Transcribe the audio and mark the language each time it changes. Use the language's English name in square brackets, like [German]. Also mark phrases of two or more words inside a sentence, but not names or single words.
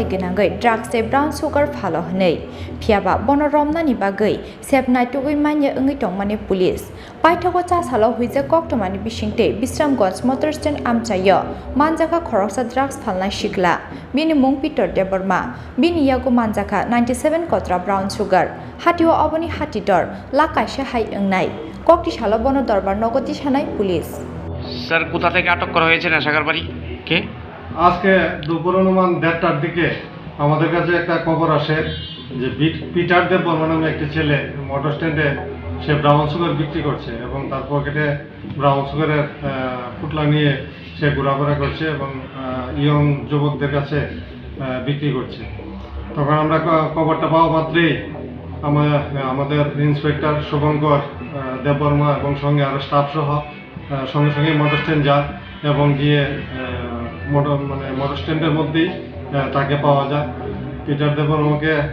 [Kok Borok] ginangai drugs e [English] brown sugar [Kok Borok] phalo hnei phiaba bono romnani bagai sepnai tugui manya engi tongmani police paithago cha salo Hoijak Koktwmani Bisingtwi Bishramganj [English] motor stand [Kok Borok] amsayo Manjakha Khoroksa drugs Phalnai sikla bini mung Peter Deborma bini yago Manjakha 97 kotra brown sugar hatiwa aboni hati dor lakai sahai engnai kokti salo bono [Bangla] দরবার নগতি থানায় পুলিশ স্যার কোথা থেকে আটক করা হয়েছে নেশাখোর বাড়ি কে আজকে দুপুর অনুমান 1:30টার দিকে আমাদের কাছে একটা খবর আসে যে পিটার দেববর্মা নামে একটি ছেলে মোটর স্ট্যান্ডে সে [English] brown sugar [Bangla] বিক্রি করছে এবং তার পকেটে [English] brown sugar [Bangla] পুটলা নিয়ে সে ঘোরাফেরা করছে এবং ইয়ং যুবকদের কাছে বিক্রি করছে তখন আমরা খবরটা পাওয়া মাত্রই আমাদের ইন্সপেক্টর শুভঙ্কর দেববর্মা এবং সঙ্গে আরও স্টাফ সহ সঙ্গে সঙ্গে [English] motor stand [Bangla] যায় এবং গিয়ে [English] motor stand [Bangla] মধ্যেই তাকে পাওয়া যায় পিটার দেববর্মাকে